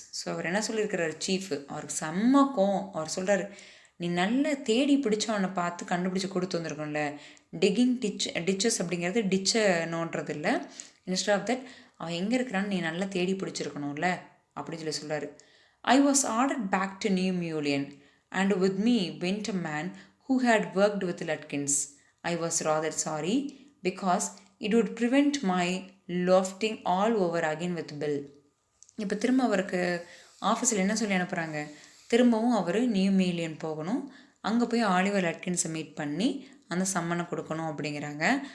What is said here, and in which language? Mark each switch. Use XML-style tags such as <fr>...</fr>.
<ta>So அவர் என்ன சொல்லியிருக்கிறார் chief, அவருக்கு செம்ம கோவம். அவர் சொல்கிறார், நீ நல்ல தேடி பிடிச்சவனை பார்த்து கண்டுபிடிச்சி கொடுத்து வந்துருக்கோம்ல. டிச்சஸ் அப்படிங்கிறது டிச்சை நோன்றது இல்லை.</ta> <en>instead of that</en> <ta>அவன் எங்கே இருக்கிறான்னு நீ நல்லா தேடி பிடிச்சிருக்கணும்ல அப்படின்னு சொல்லி சொல்கிறாரு.</ta> <en>I was ordered back to New Mullion, and with me went a man who had worked with Lutkins. I was rather sorry, because it would prevent my lofting all over again with Bill.</en> <ta>இப்போ திரும்ப அவருக்கு ஆஃபீஸில் என்ன சொல்லி அனுப்புகிறாங்க, திரும்பவும் அவர் new million போகணும், அங்கே போய் ஆலிவர் லட்கின்ஸை மீட் பண்ணி அந்த சம்மனை கொடுக்கணும் அப்படிங்கிறாங்க.</ta>